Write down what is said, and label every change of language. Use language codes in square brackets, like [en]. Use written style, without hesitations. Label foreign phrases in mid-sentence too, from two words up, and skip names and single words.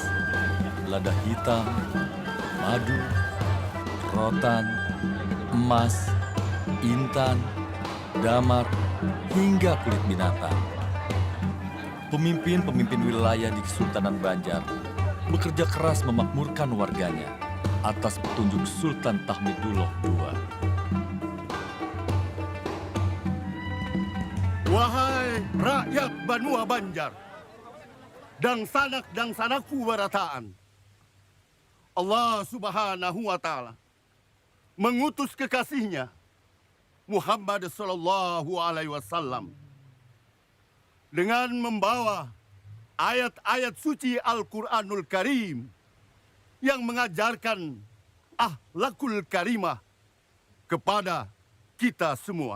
[id] Lada hitam, madu, rotan, emas, intan, damar, hingga kulit binatang. Pemimpin-pemimpin wilayah di Kesultanan Banjar bekerja keras memakmurkan warganya atas petunjuk Sultan Tahmidullah II. Wahai rakyat Banua Banjar, dan [bjn] sanakku barataan, [id] Allah [ar] سبحانه وتعالى [id] mengutus kekasihnya Muhammad [ar] صلى الله عليه وسلم [id] dengan membawa ayat-ayat suci [ar] القرآن الكريم [id] yang mengajarkan [ar] الأخلاق الكريمة [id] kepada kita semua.